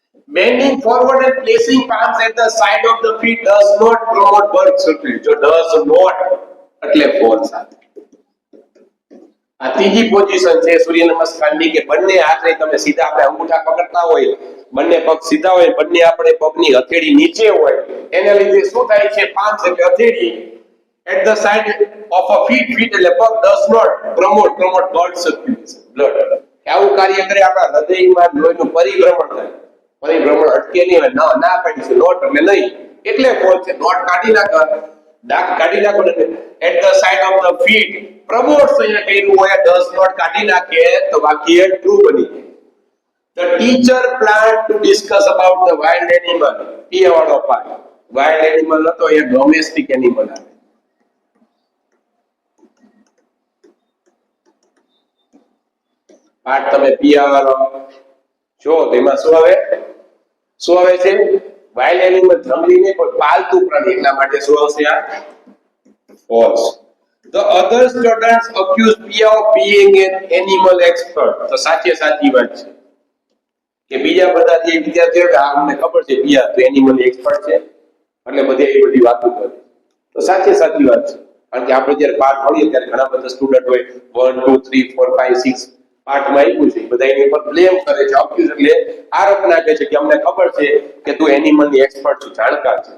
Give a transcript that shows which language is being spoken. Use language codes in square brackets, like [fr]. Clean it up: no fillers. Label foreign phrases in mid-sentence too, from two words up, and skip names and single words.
[en] Bending forward and placing palms at the side of the feet does not promote blood circulation. [gu] જો [en] does not [gu] એટલે false સાથે. આ ત્રીજી પોઝિશન છે સૂર્ય નમસ્કારની કે બંને હાથને તમે સીધા આપણે અંગૂઠા પકડતા હોય, બંને પગ સીધા હોય, બંને આપણે પગની હથેળી નીચે હોય, એના લીધે શું થાય છે? [en] palms [gu] એટલે હથેળી [en] at the side of a feet [gu] એટલે પગ [en] does not promote blood circulation. [gu] blood આવું કાર્ય કરે આપણા હૃદયમાં લોહીનું પરિભ્રમણ થાય. પરિભ્રમણ અટકે નહીં. ના પાડી છે નોટ એટલે નહીં, એટલે ફોલ્સ છે. નોટ કાઢી નાખો, દાગ કાઢી નાખો ને [en] at the side of the feet promotes [gu] અહીંયા કહેલું હોય, [en] does not [gu] કાઢી નાખે તો વાક્ય ટ્રુ બની જાય. [en] The teacher planned to discuss about the wild animal. [gu] એ વાળો પાર્ટ [en] wild animal [gu] નતો, એ [en] domestic animal [gu] આવે. પાર્ટ તમે પિયા વાળો જો તેમાં શું આવે છે? [en] wild animal, [gu] જંગલી નહીં પણ પાલતુ પ્રાણી, એટલા માટે શું આવશે? આ ફોલ્સ. [en] The other students accused Pia of being an animal expert. [gu] તો સાચી વાત છે કે બીજા બધા જે વિદ્યાર્થીઓ અમને ખબર છે પિયા તો [en] animal expert [gu] છે એટલે બધે એ બધી વાતો કરે. તો સાચી વાત છે. કારણ કે આપણે જ્યારે પાઠ ભણીએ ત્યારે ઘણા બધા સ્ટુડન્ટ હોય 1 2 3 4 5 6 પાઠમાં આપ્યું છે, બધા એની પર બ્લેમ કરે છે, અક્યુઝ એટલે આરોપ નાખે છે કે અમને ખબર છે કે તું એનિમલની એક્સપર્ટ છે, જાણકાર છે.